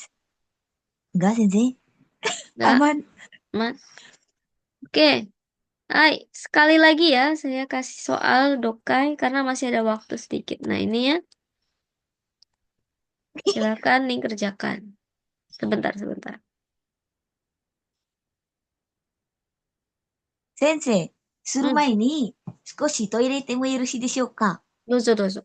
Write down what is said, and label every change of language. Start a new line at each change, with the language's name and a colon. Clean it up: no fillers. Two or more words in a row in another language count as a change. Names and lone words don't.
Indonesian: desu. Enggak, Sensei. Nggak, Aman. Mas. Oke, hai. Sekali lagi ya, saya kasih soal Dokai karena masih ada waktu sedikit. Nah, ini ya, silakan nih kerjakan. Sebentar, sebentar.
Japanese: 先生、する Hmm, 前に少しトイレ行ってもよろしいでしょうか？どうぞどうぞ。